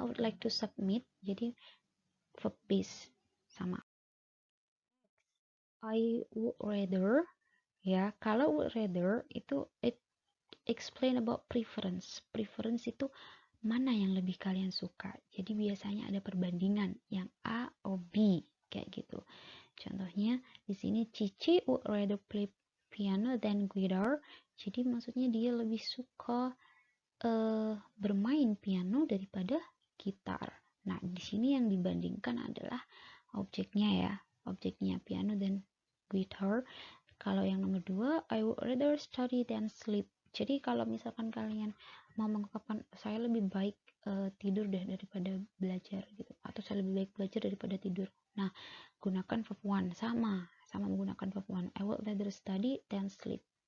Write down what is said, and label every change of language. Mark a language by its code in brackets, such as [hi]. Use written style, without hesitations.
[en] I would like to submit, [id] jadi verb base sama. [en] I would rather ya, kalau would rather itu it explain about preference. [id] Preference itu mana yang lebih kalian suka. Jadi biasanya ada perbandingan yang A atau B kayak gitu. [en] Contohnya di sini Cici would rather play piano than guitar. [id] Jadi maksudnya dia lebih suka bermain piano daripada gitar. Nah, di sini yang dibandingkan adalah objeknya ya, objeknya piano dan guitar. [en] Kalau yang nomor 2, I would rather study than sleep. [id] Jadi kalau misalkan kalian mau mengungkapkan saya lebih baik tidur deh daripada belajar gitu, atau saya lebih baik belajar daripada tidur. Nah, gunakan verb one, sama menggunakan verb one. [en] I would rather study than sleep.